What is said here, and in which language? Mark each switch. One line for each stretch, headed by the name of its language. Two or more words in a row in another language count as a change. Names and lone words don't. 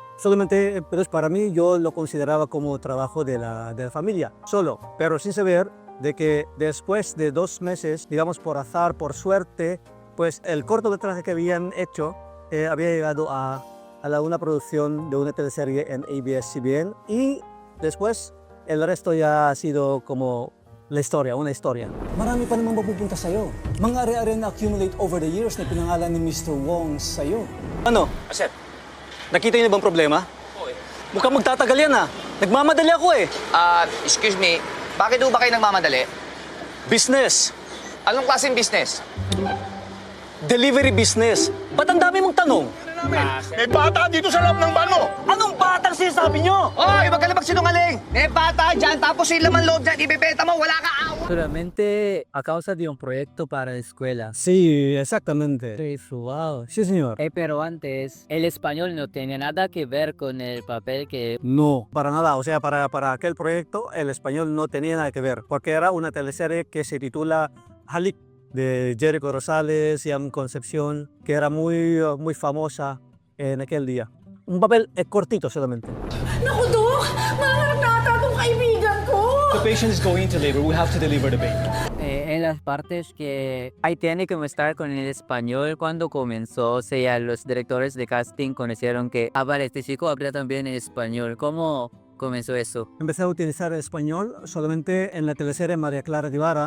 Spanish: Solamente, pero para mí yo lo consideraba como trabajo de la familia, solo, pero sin saber de que después de 2 meses, digamos por azar, por suerte, pues el cortometraje que habían hecho había llegado a una producción de una teleserie en ABS-CBN y después el resto ya ha sido como la historia, una historia.
Filipino: Marami pa namang mapupunta sa'yo. Mga are-are na
English: accumulate over the years
Filipino: na pinangalan ni Mr. Wong sa'yo. Ano? Sir, nakita niyo na bang problema? Oo. Mukhang magtatagal yan Nagmamadali ako
English: Excuse me,
Filipino: bakit ba kayo nagmamadali? Business. Anong klaseng business?
English: Delivery business.
Filipino: Ba't ang dami mong tanong? May bata dito sa loob ng van mo! Anong batang sinasabi niyo? Hoy, wag ka na magsinungaling! May bata dyan, tapos yung laman loob dyan, ibebenta mo, wala ka awa!
Spanish: Solamente a causa de un proyecto para la escuela. Sí, exactamente. Wow. Sí, señor. Pero antes, el español no tenía nada que ver con el papel que... No, para nada. O sea, para aquel proyecto el español no tenía nada que ver, porque era una teleserie que se titula Halik de Jericho Rosales y Am Concepción, que era muy famosa en aquel día. Un papel cortito solamente.
Filipino: Naku, Dok! Maharap na ata itong kaibigan ko!
English: The patient is going to labor. We have to deliver the baby.
Spanish: En las partes que ahí tiene que mostrar con el español cuando comenzó, o sea, los directores de casting conocieron que, vale, este chico habla también español. ¿Cómo comenzó eso? Empecé a utilizar el español solamente en la teleserie María Clara Guevara.